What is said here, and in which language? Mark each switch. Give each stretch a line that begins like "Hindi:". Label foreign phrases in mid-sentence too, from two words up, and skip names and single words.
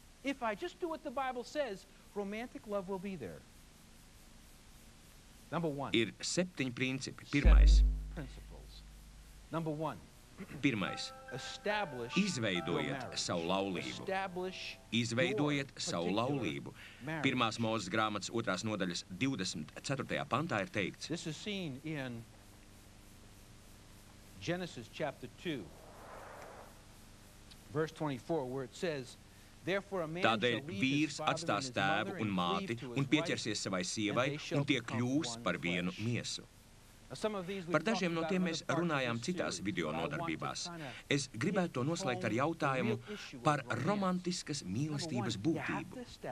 Latvian: Ir 7 principi. Pirmais. Izveidojiet savu laulību. Izveidojiet savu laulību. 1. Mūzes grāmatas 2. nodaļas 24. pantā ir teikts.
English: This is seen in Genesis chapter 2, verse 24, where it says,
Latvian: Tādēļ vīrs atstās tēvu un māti un pieķersies savai sievai, un tie kļūs par vienu miesu. Par dažiem no tiem mēs runājām citās video nodarbībās. Es gribētu to noslēgt ar jautājumu par romantiskas mīlestības būtību.